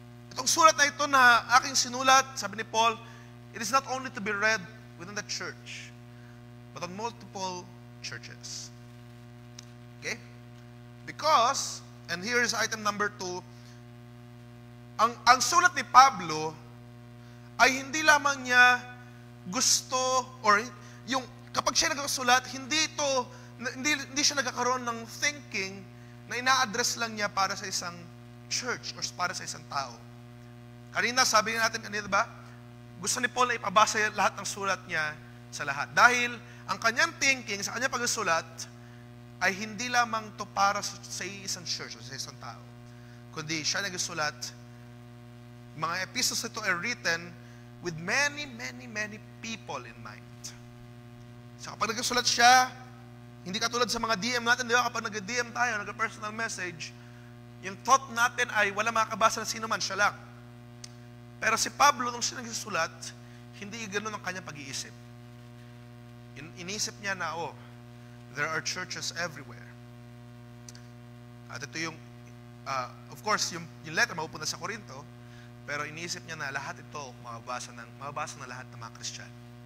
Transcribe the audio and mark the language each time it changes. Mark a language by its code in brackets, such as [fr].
[tl] Itong sulat na ito na aking sinulat, sabi ni [en] Paul, it is not only to be read within the church, but on multiple churches. Okay? [tl] Because, [en] and here is item number 2, [tl] ang sulat ni Pablo ay hindi lamang niya gusto, or yung kapag siya nagsusulat, hindi siya nagkakaroon ng thinking na ina-address lang niya para sa isang church or para sa isang tao. Kanina, sabi natin kanina, ba? Gusto ni Paul na ipabasa lahat ng sulat niya sa lahat. Dahil ang kanyang thinking, sa kanyang pagsusulat, ay hindi lamang to para sa isang church o sa isang tao. Kundi siya nagsusulat, mga epistles ito ay [en] written with many, many, many people in mind. [tl] So kapag nagsusulat siya, hindi katulad sa mga DM natin, di ba? Kapag nag-DM tayo, nag-personal message, yung thought natin ay wala makakabasa na sino man, siya lang. Pero si Pablo, nung siya nagsusulat, hindi ganoon ang kanyang pag-iisip. Inisip niya na, [en] there are churches everywhere. [tl] At ito yung, [en] of course, [tl] yung letter mapupunta sa Corinto, pero iniisip niya na lahat ito mababasa ng lahat ng mga Kristiyano.